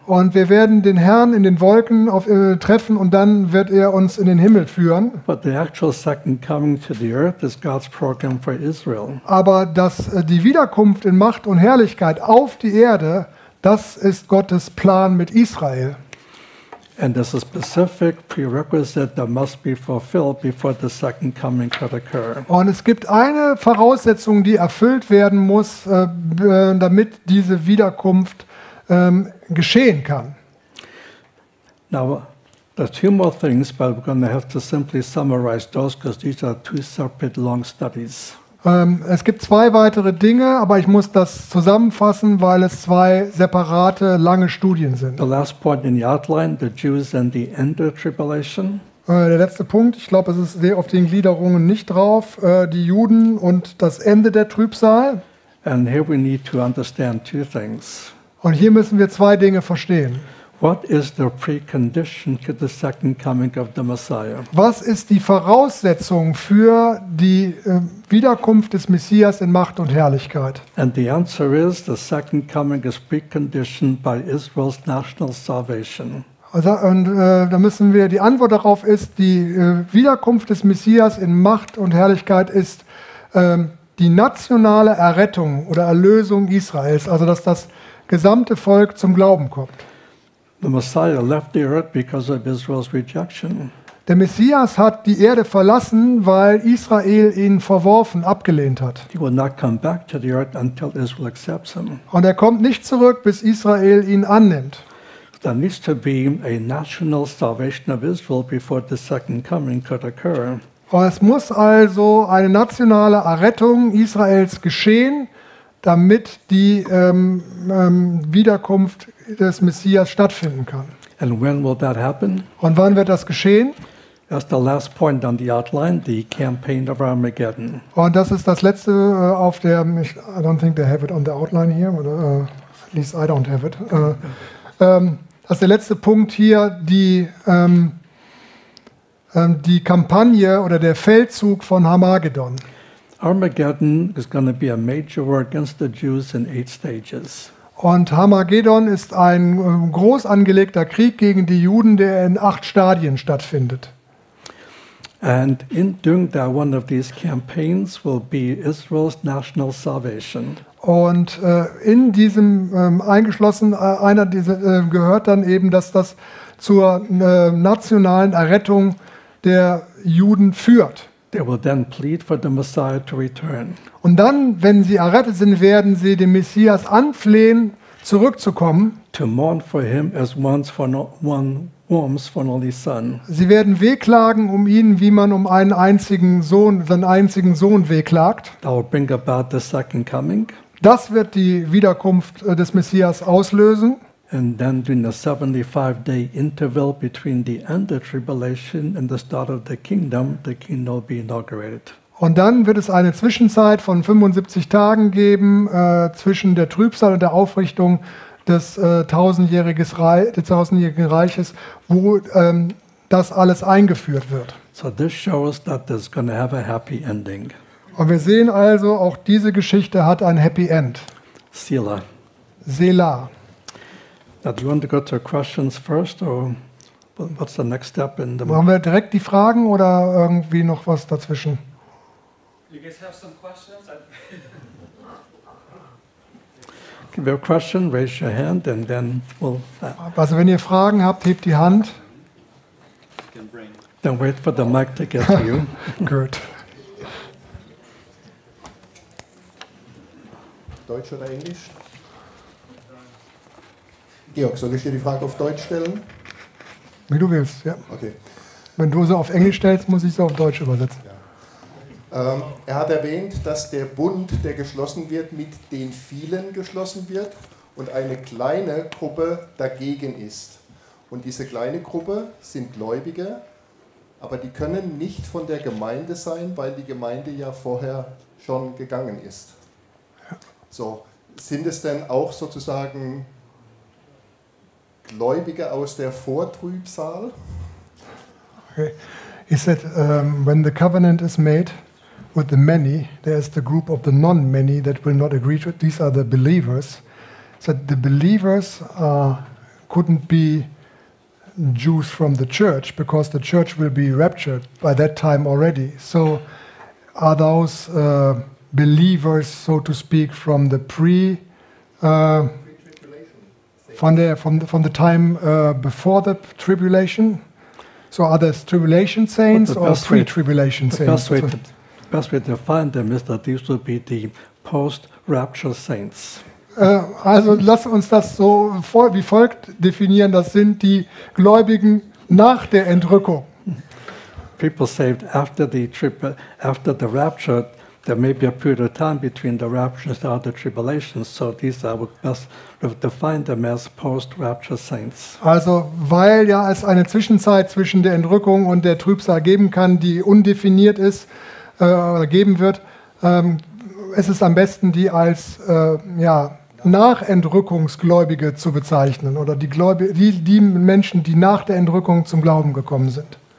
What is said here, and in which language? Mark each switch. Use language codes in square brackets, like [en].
[de] Und wir werden den Herrn in den Wolken treffen und dann wird er uns in den Himmel führen. [en] But the actual second coming to the earth is God's program for Israel. [de] Aber dass die Wiederkunft in Macht und Herrlichkeit auf die Erde, das ist Gottes Plan mit Israel. [en] And there's a specific prerequisite that must be fulfilled before the second coming could occur. [de] Und es gibt eine Voraussetzung, die erfüllt werden muss, damit diese Wiederkunft geschehen kann. [en] Now, there's two more things, but we're going to have to simply summarize those, because these are two separate long studies. [de] Es gibt zwei weitere Dinge, aber ich muss das zusammenfassen, weil es zwei separate, lange Studien sind. [en] The last point in the outline, the Jews and the end of tribulation. [de] Der letzte Punkt, ich glaube, es ist sehr auf den Gliederungen nicht drauf, die Juden und das Ende der Trübsal. [en] And here we need to understand two things. [de] Und hier müssen wir zwei Dinge verstehen. [en] What is the precondition to the second coming of the Messiah? [de] Was ist die Voraussetzung für die Wiederkunft des Messias in Macht und Herrlichkeit? [en] And the answer is the second coming is preconditioned by Israel's national salvation. [de] Also, und da müssen wir, die Antwort darauf ist, die Wiederkunft des Messias in Macht und Herrlichkeit ist die nationale Errettung oder Erlösung Israels, also dass das gesamte Volk zum Glauben kommt. [en] The Messiah left the earth because of Israel's rejection. [de] Der Messias hat die Erde verlassen, weil Israel ihn verworfen, abgelehnt hat. [en] He will not come back to the earth until Israel accepts him. [de] Und er kommt nicht zurück, bis Israel ihn annimmt. [en] There needs to be a national salvation of Israel before the second coming could occur. [de] Es muss also eine nationale Errettung Israels geschehen, damit die Wiederkunft des Messias stattfinden kann. [en] And when will that happen? [de] Und wann wird das geschehen? [en] That's the last point on the outline, the campaign of Armageddon. [de] Und das ist das letzte auf der. [en] I don't think they have it on the outline here, or at least I don't have it. [de] Das ist der letzte Punkt hier, die Kampagne oder der Feldzug von Armageddon. [en] Armageddon is going to be a major war against the Jews in 8 stages. [de] Und Armageddon ist ein groß angelegter Krieg gegen die Juden, der in 8 Stadien stattfindet. [en] And in doing that, one of these campaigns will be Israel's national salvation. [de] Und in diesem eingeschlossen einer dieser gehört dann eben, dass das zur nationalen Errettung der Juden führt. [en] They will then plead for the Messiah to return. [de] Und dann, wenn sie errettet sind, werden sie dem Messias anflehen, zurückzukommen. [en] To mourn for him as once for one warms for only son. [de] Sie werden wehklagen um ihn, wie man um einen einzigen Sohn, seinen einzigen Sohn wehklagt. [en] That will bring about the second coming. [de] Das wird die Wiederkunft des Messias auslösen. [en] And then during the 75-day interval between the end of tribulation and the start of the kingdom will be inaugurated. [de] Und dann wird es eine Zwischenzeit von 75 Tagen geben zwischen der Trübsal und der Aufrichtung des tausendjährigen Reiches, wo das alles eingeführt wird. [en] So this shows that there's going to have a happy ending. [de] Und wir sehen also, auch diese Geschichte hat ein Happy End. [he] Sela. Sela. [en] Now, do you want to go to questions first, or what's the next step in the? [de] Machen wir direkt die Fragen oder irgendwie noch was dazwischen? [en] You guys have some questions. If you have a question, raise your hand, and then we'll. [de] Also, wenn ihr Fragen habt, hebt die Hand. [en] Then wait for the mic to get to you. Good. [de] Deutsch oder Englisch? Georg, soll ich dir die Frage auf Deutsch stellen? Wie du willst, ja. [en] Okay. [de] Wenn du sie auf Englisch stellst, muss ich sie auf Deutsch übersetzen. Ja. Er hat erwähnt, dass der Bund, der geschlossen wird, mit den vielen geschlossen wird und eine kleine Gruppe dagegen ist. Und diese kleine Gruppe sind Gläubige, aber die können nicht von der Gemeinde sein, weil die Gemeinde ja vorher schon gegangen ist. Ja. So, sind es denn auch sozusagen Gläubige aus der Vortrübsal? [en] Okay. He said, when the covenant is made with the many, there is the group of the non-many that will not agree to it. These are the believers. So the believers couldn't be Jews from the church because the church will be raptured by that time already. So are those believers, so to speak, from the pre from the time before the tribulation? So are there tribulation saints or pre-tribulation saints? The best way to find them is that these will be the post-rapture saints. [de] Also lass uns das so voll wie folgt definieren. Das sind die Gläubigen nach der Entrückung. [en] People saved after the rapture. There may be a period of time between the rapture and the other tribulations, so these are best defined as post-rapture saints. [de] Also, weil ja es eine Zwischenzeit zwischen der Entrückung und der Trübsal geben kann, die undefiniert ist oder geben wird, ist es am besten, die als Nachentrückungsgläubige zu bezeichnen oder die, die Menschen, die nach der Entrückung zum Glauben gekommen sind.